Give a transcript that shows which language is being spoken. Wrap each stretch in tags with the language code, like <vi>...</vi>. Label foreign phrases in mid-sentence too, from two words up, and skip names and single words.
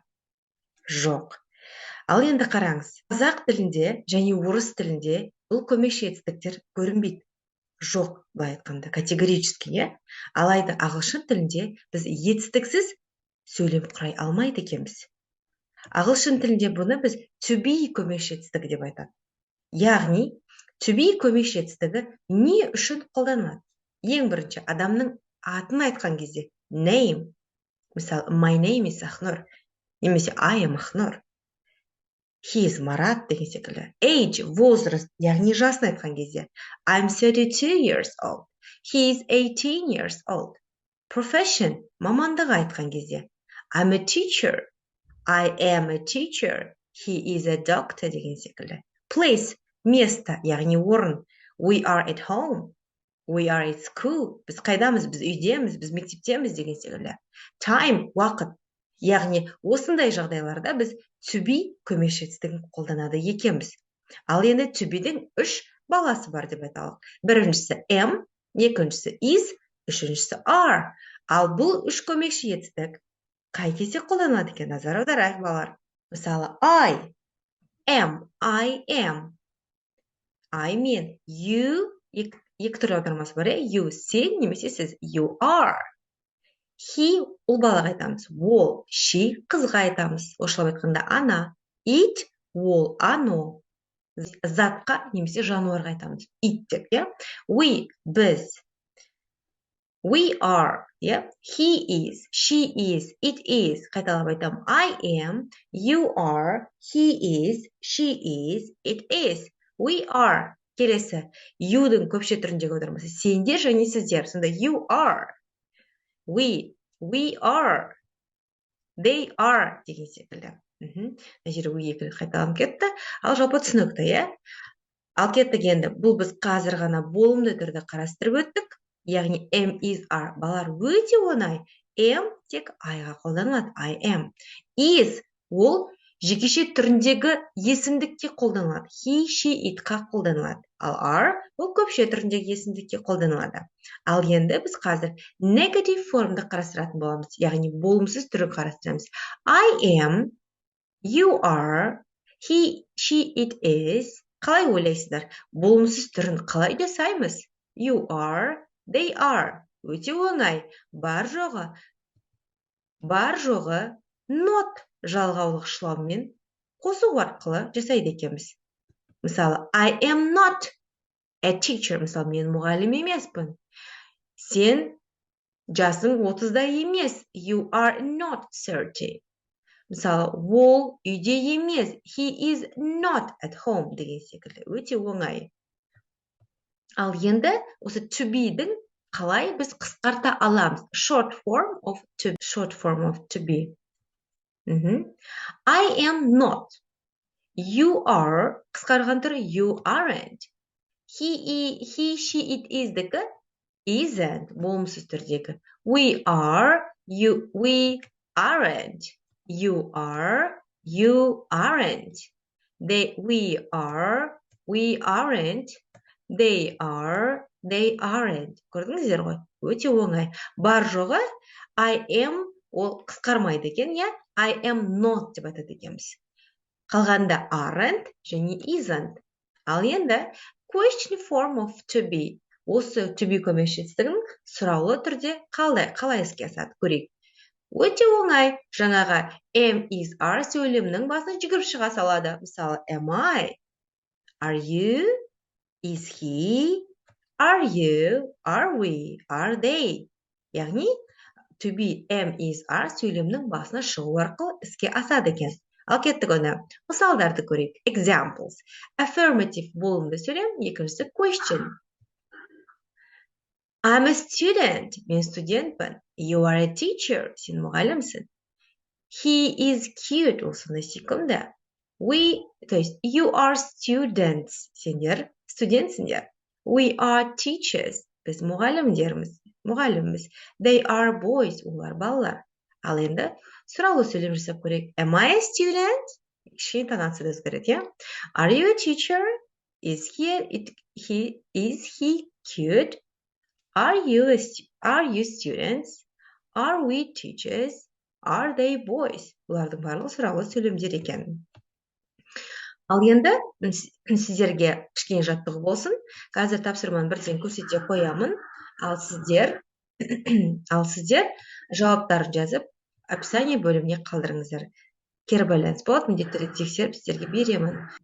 <kk>Жоқ. Ал енді қараңыз. Қазақ тілінде және орыс тілінде бұл көмекші етістіктер көрінбейді. Жоқ, былай айтқанда, категорически, иә? Алайда ағылшын тілінде біз етістіксіз сөйлем құрай алмайды екенбіз. Ағылшын тілінде бұны біз</kk> <en>to be</en> <kk>көмекші етістігі деп айтады. Яғни,</kk> <en>to be</en> <kk>көмекші етістігі не үшін қолданылады? Ең бірінші, адамның атын айтқан кезде name. Мысалы,</kk> <en>my name is Ахнұр, немесе I am Ахнұр. He is Марат</en> <kk>деген секілді. Age, возраст, яғни жасын айтқан кезде</kk> <en>I'm 32 years old. He is 18 years old. Profession,</en> <kk>мамандығы айтқан кезде</kk> <en>I'm a teacher. I am a teacher. He is a doctor</en> <kk>деген секілді. Place, место, яғни орын.</kk> <en>We are at home. We are at school.</en> <kk>Біз қайдамыз, біз үйдеміз, біз мектептеміз деген секілді. Time, уақыт. Яғни осындай жағдайларда біз</kk> <en>to be</en> <kk>көмекші етістігін қолданады екенбіз. Ал енді</kk> <en>to be-</en> <kk>дің 3 баласы бар деп айталық. Біріншісі am, екіншісі is, үшіншісі are. Ал бұл 3 көмекші етістік қай кезде қолданылады екен? Назар аударайық, балалар. Мысалы,</kk> <en>I am. I мен you,</en> <kk>екі түрлі аудармасы бар, you сен немесе сіз,</kk> <en>you are.</en> <kk>He ұл балаға айтамыз, ол, she қызға айтамыз, орысшалап айтқанда ана, it ол, ано, затқа немесе жануарға айтамыз, it деп, иә? We біз,</kk> <en>we are, иә? He is, she is, it is.</en> <kk>Қайталап айтамын,</kk> <en>I am, you are, he is, she is, it is. We are. Келесі,</en> <kk>you-дің көпше түріндегі аудармасы сендер және сіздер.</kk> <en>Сонда you are. We are. They are</en> <kk>деген секілді. Мына жері we екі қайталанып кетті. Ал жалпы түсінікті, иә? Ал кеттік енді. Бұл біз қазір ғана болымды түрде қарастырып өттік. Яғни</kk> <en>am, is, are.</en> <kk>Балалар өте оңай. Am тек I-ға қолданылады.</kk> <en>I am.</en> <kk>Is ол жекеше түріндегі есімдікке қолданылады.</kk> <en>He, she,</en> <kk>it-қа қолданылады. Ал are ол көпше түріндегі есімдікке қолданылады. Ал енді біз қазір negative формды қарастыратын боламыз. Яғни болымсыз түрін қарастырамыз.</kk> <en>I am, you are, he, she, it is.</en> <kk>Қалай ойлайсыздар? Болымсыз түрін қалай жасаймыз?</kk> <en>You are, they are.</en> <kk>Өте оңай. Бар жоғы not жалғаулық шылаумен қосу арқылы жасайды екенбіз. Мысалы,</kk> <en>I am not a teacher.</en> <kk>Мысалы, мен мұғалім емеспін. Сен жасың 30-да емес.</kk> <en>You are not 30.</en> <kk>Мысалы, ол үйде емес.</kk> <en>He is not at home</en> <kk>деген секілді. Өте оңай. Ал енді осы</kk> <en>to be-</en> <kk>дің қалай біз қысқарта аламыз?</kk> <en>Short form of to be. I am not. You are.</en> <kk>Қысқарған түрі</kk> <en>you aren't. He, she, it is дегі isn't.</en> <kk>Болымсыз түрдегі.</kk> <en>We are. We aren't. You are. You aren't. We are. We aren't. They are. They aren't.</en> <kk>Көрдіңіздер ғой? Өте оңай. Бар жоғы</kk> <en>I am</en> <kk>ол қысқармайды екен, иә?</kk> <en>I am not</en> <kk>деп айтады екенбіз. Қалғанда aren't және isn't. Ал енді</kk> <en>question form of to be.</en> <kk>Осы</kk> <en>to be</en> <kk>көмекші етістігінің сұраулы түрде қалай іске асады? Көрейік. Өте оңай. Жаңағы</kk> <en>am, is, are</en> <kk>сөйлемнің басына жүгіріп шыға салады. Мысалы,</kk> <en>am I? Are you? Is he? Are you? Are we? Are they?</en> <kk>яғни</kk> <en>to be, am, is, are</en> <kk>сөйлемнің басына шығу арқылы іске асады екен. Ал кеттік оны. Мысалдарды көрейік. Examples. Affirmative болымды сөйлем, екіншісі question.</kk> <en>I'm a student.</en> <kk>Мен студентпін.</kk> <en>You are a teacher.</en> <kk>Сен мұғалімсің.</kk> <en>He is cute.</en> <kk>Ол сондай сүйкімді.</kk> <ru>То есть</ru> <en>you are students.</en> <kk>Сендер студентсіңдер.</kk> <en>We are teachers.</en> <kk>Біз мұғалімдерміз.</kk> <en>They are boys.</en> <kk>Олар балалар. Ал енді сұраулы сөйлем жасап көрейік.</kk> <en>Am I a student?</en> <kk>Кішкене интонацияда өзгереді, иә?</kk> <en>Are you a teacher? Is he cute? Are you students? Are we teachers? Are they boys?</en> <kk>Бұлардың барлығы сұраулы сөйлемдер екен. Ал енді сіздерге кішкене жаттығу болсын. Қазір тапсырманы бірден көрсете қоямын. Ал сіздер жауаптарын жазып, описание бөліміне қалдырыңыздар. Кері байланыс болады, міндетті түрде тексеріп сіздерге беремін.</kk>